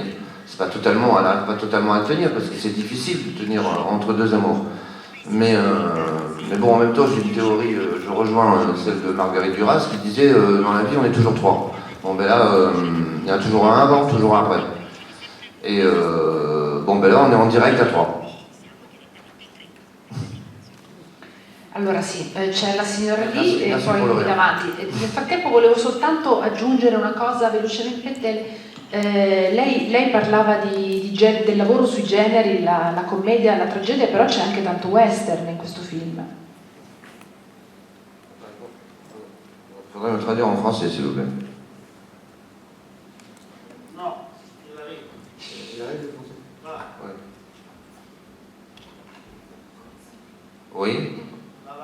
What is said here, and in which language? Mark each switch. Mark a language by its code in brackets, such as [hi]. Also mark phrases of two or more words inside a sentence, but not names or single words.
[fr] Elle n'arrive pas totalement à tenir, parce que c'est difficile de tenir entre deux amours. Mais bon, en même temps, j'ai une théorie, je rejoins celle de Marguerite Duras, qui disait dans la vie, on est toujours trois. Bon, ben là, il y en a toujours un avant, toujours un après. Et bon, ben là, on est en direct à trois. [it] Allora sì, c'è la signora lì e Grazie poi Polo. davanti. Nel frattempo volevo soltanto aggiungere una cosa velocemente. Lei parlava del lavoro sui generi, la commedia, la tragedia, però c'è anche tanto western in questo film. [fr] Faudrait me traduire en français, s'il vous plaît. Non, il arrive. Il arrive le français. Voilà. Oui.